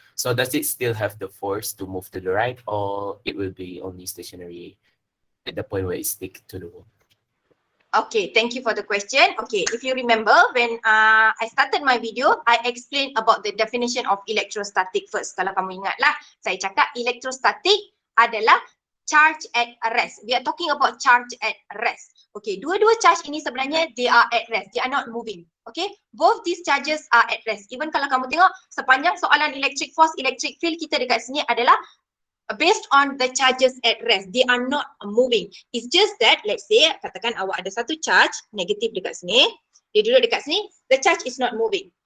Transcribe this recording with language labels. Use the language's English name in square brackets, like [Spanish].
[English] So does it still have the force to move to the right, or it will be only stationary at the point where it stick to the wall? Okay, thank you for the question. Okay, if you remember when I started my video, I explained about the definition of electrostatic first. [Malay] Kalau kamu ingatlah, saya cakap electrostatic adalah [English] charge at rest. We are talking about charge at rest. Okay, [Malay] dua-dua charge ini sebenarnya [English] they are at rest. They are not moving. Okay, both these charges are at rest. [Malay] Even kalau kamu tengok sepanjang soalan electric force, electric field kita dekat sini adalah [English] based on the charges at rest. They are not moving. It's just that, let's say, [Malay] katakan awak ada satu charge negatif dekat sini, [English] dia duduk dekat sini, the charge is not moving.